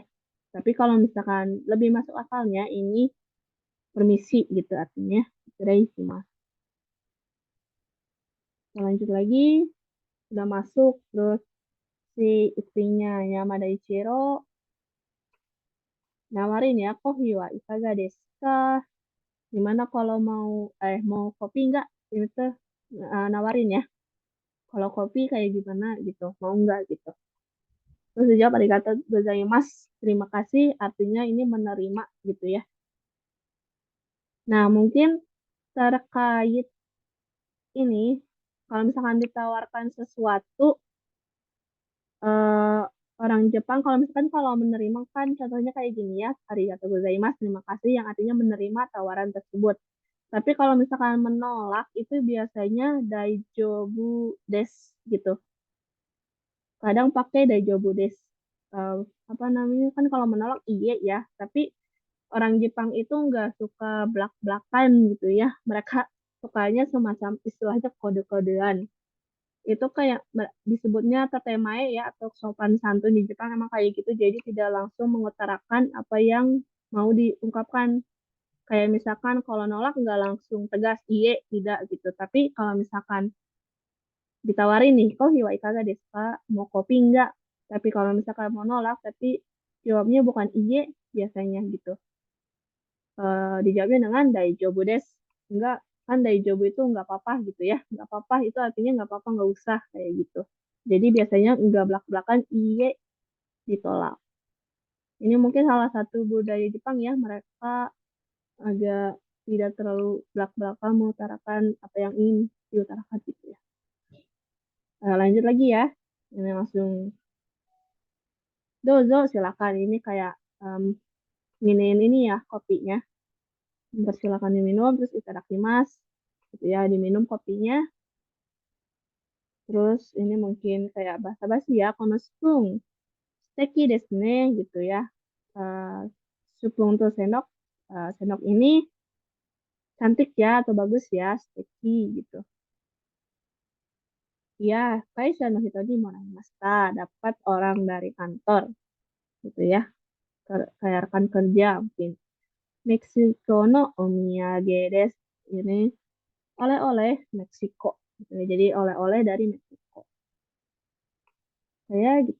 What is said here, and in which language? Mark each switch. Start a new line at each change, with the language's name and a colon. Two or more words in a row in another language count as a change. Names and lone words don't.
Indonesian: Tapi kalau misalkan lebih masuk akalnya ini permisi gitu artinya. Mas. Lanjut lagi udah masuk terus si istrinya Yamada Ichiro nawarin ya,
Japanese: コーヒーはいかがですか?
Indonesian: Gimana kalau mau kopi nggak? Itu nawarin ya. Kalau kopi kayak gimana gitu, mau nggak gitu. Terus dijawab
Japanese: ありがとうございます,
Indonesian: terima kasih, artinya ini menerima gitu ya. Nah, mungkin terkait ini, kalau misalkan ditawarkan sesuatu, eh, orang Jepang, kalau menerima kan contohnya kayak gini ya,
Japanese: ありがとうございます,
Indonesian: terima kasih, yang artinya menerima tawaran tersebut. Tapi kalau misalkan menolak, itu biasanya
Japanese: 大丈夫です
Indonesian: gitu. Kadang pakai
Japanese: 大丈夫です.
Indonesian: Eh, apa namanya, kan kalau menolak iya ya, tapi orang Jepang itu nggak suka belak-belakan gitu ya. Mereka sukanya semacam istilahnya kode-kodean. Itu kayak disebutnya tatemae ya, atau sopan santun di Jepang emang kayak gitu. Jadi tidak langsung mengutarakan apa yang mau diungkapkan. Kayak misalkan kalau nolak nggak langsung tegas iye tidak gitu. Tapi kalau misalkan ditawarin nih,
Japanese: コーヒーはいかがですか?
Indonesian: Mau kopi nggak? Tapi kalau misalkan mau nolak, tapi jawabnya bukan iye biasanya gitu. Dijawabnya dengan
Japanese: 大丈夫です.
Indonesian: Enggak, kan daijobu itu nggak apa-apa gitu ya. Nggak apa-apa itu artinya nggak apa-apa, nggak usah kayak gitu. Jadi biasanya nggak belak-belakan iye ditolak. Ini mungkin salah satu budaya Jepang ya, mereka agak tidak terlalu belak-belakan mengutarakan apa yang ingin diutarakan gitu ya. Lanjut lagi ya. Ini langsung dozo silakan. Ini kayak minin ini ya kopinya. Silakan diminum terus itadakimasu. Gitu ya, diminum kopinya. Terus ini mungkin kayak basa-basi ya,
Japanese: このスプーン素敵ですね
Indonesian: gitu ya. Eh Spoon tuh sendok, sendok ini cantik ya atau bagus ya, steki gitu. Ya,
Japanese: 会社の人にもらいました,
Indonesian: dapat orang dari kantor gitu ya. Kayak rekan kerja mungkin.
Japanese: メキシコのお土産です.
Indonesian: Ini oleh-oleh Meksiko gitu ya. Jadi oleh-oleh dari Meksiko. Saya gitu.